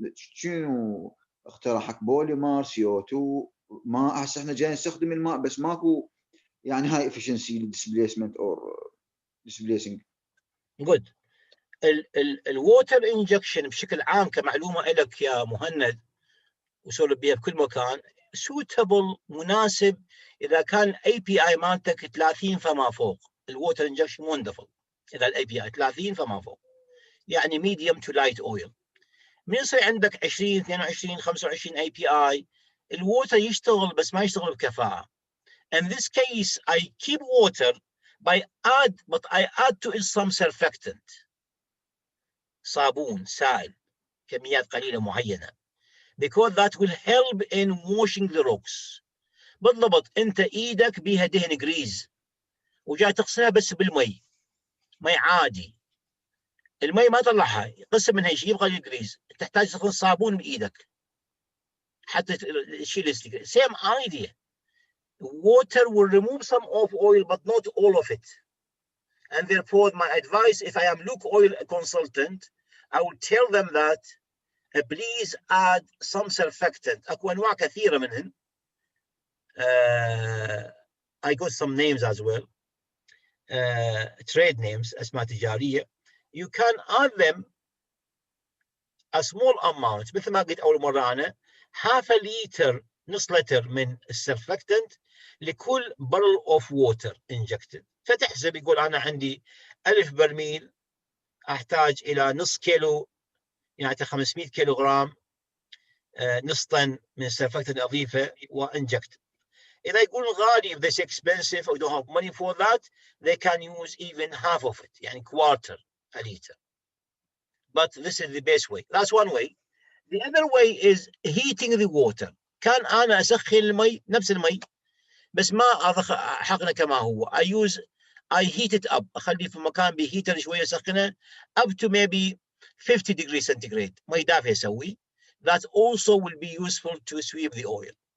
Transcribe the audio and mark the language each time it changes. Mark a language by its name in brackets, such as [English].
[Arabic] شنو اقتراحك؟ بوليمر CO2 ما هسه احنا جاي نستخدم الماء بس ماكو يعني هاي [English] efficiency displacement or displacing. Good. [Arabic] الووتر انجكشن بشكل عام كمعلومه لك يا مهند وسولف بها بكل مكان suitable مناسب اذا كان API مالتك 30 فما فوق. الووتر انجكشن wonderful اذا API 30 فما فوق يعني [English] medium to light oil. [Arabic] من يصير عندك 20 22 25 API الووتر يشتغل بس ما يشتغل بكفاءه. [English] In this case I keep water but I add to it some surfactant. [Arabic] صابون سائل كميات قليلة معينة [English] because that will help in washing the rocks. [Arabic] بالضبط أنت إيدك بيها دهن جريز وجاي تغسلها بس بالمي مي عادي. المي ما طلعها قسم منها شيء يبغى الجريز. تحتاج تاخذ صابون بإيدك حتى تشيل الستيكر. [English] Same idea. Water will remove some of oil but not all of it. And therefore my advice if I am Luke oil consultant I will tell them that please add some surfactant. [Arabic] أكو أنواع كثيرة منهن. [English] I got some names as well. Trade names [Arabic] أسماء تجارية. [English] You can add them a small amount [Arabic] مثل ما قلت أول مرة أنا [English] half a liter [Arabic] نص لتر من السرفكتنت لكل [English] barrel of water injected. [Arabic] فتحسب يقول أنا عندي 1000 برميل احتاج الى نص كيلو، يعني 500 كيلو غرام، نص طن من السرفكتنت اضيفه وانجكت. اذا يقول غالي [English] if this expensive or don't have money for that, they can use even half of it, يعني quarter a liter. But this is the best way. That's one way. The other way is heating the water. [Arabic] كان انا اسخن المي نفس المي بس ما حقنه كما هو. [English] I heat it up. [Arabic] اخليه في مكان بهيتر شويه اسخنه [English] up to maybe 50 degrees centigrade. [Arabic] مي دافيه اسوي. [English] That also will be useful to sweep the oil.